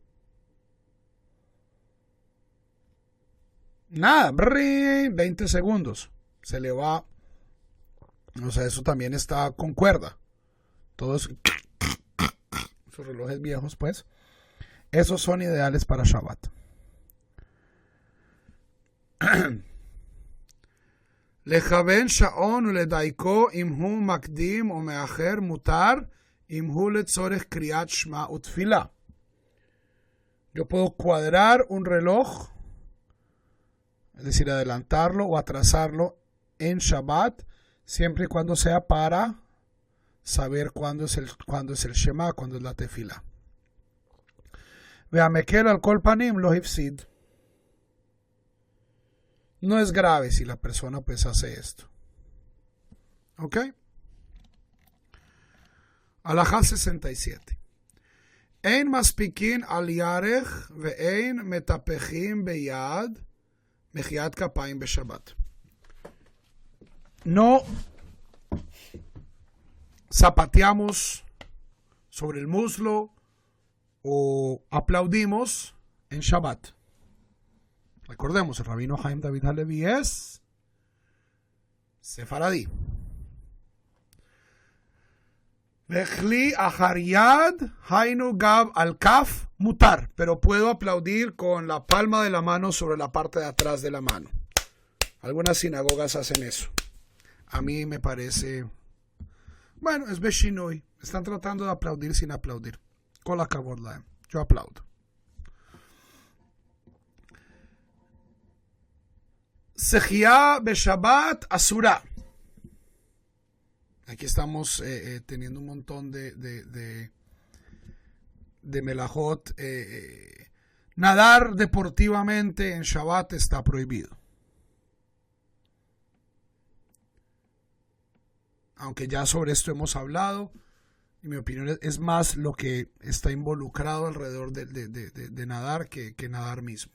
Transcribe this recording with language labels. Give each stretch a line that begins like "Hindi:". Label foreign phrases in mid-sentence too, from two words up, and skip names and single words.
Spanish: Nada, 20 segundos. Se le va. O sea, eso también está con cuerda. Todos esos relojes viejos, pues, esos son ideales para Shabbat.
Hebrew: לכוון שעון ולדייקו אם הוא מקדים או מאחר מותר אם הוא לצורך קריאת שמע ותפילה.
Spanish: Yo puedo cuadrar un reloj, es decir, adelantarlo o atrasarlo en Shabbat, siempre y cuando sea para saber cuándo es el Shema, cuándo es la tefila.
Hebrew: והמקל על כל פנים לא הפסיד.
Spanish: No es grave si la persona pues hace esto. ¿Ok? Alajá 67.
Hebrew: אין מספקין על ירך ואין מטפחים ביד מחיאת כפיים בשבת.
Spanish: No zapateamos sobre el muslo o aplaudimos en Shabbat. Recordemos, el rabino Haim David Halevi es sefaradí.
Hebrew: וכלאחר יד היינו גב על כף מותר,
Spanish: pero puedo aplaudir con la palma de la mano sobre la parte de atrás de la mano. Algunas sinagogas hacen eso. A mí me parece, bueno, es Beshinoi. Están tratando de aplaudir sin aplaudir.
Hebrew: כל הכבוד להם.
Spanish: Yo aplaudo.
Hebrew: שחייה בשבת אסורה.
Spanish: Aquí estamos teniendo un montón de melajot. Nadar deportivamente en Shabbat está prohibido. Aunque ya sobre esto hemos hablado, y mi opinión es más lo que está involucrado alrededor de nadar que nadar mismo.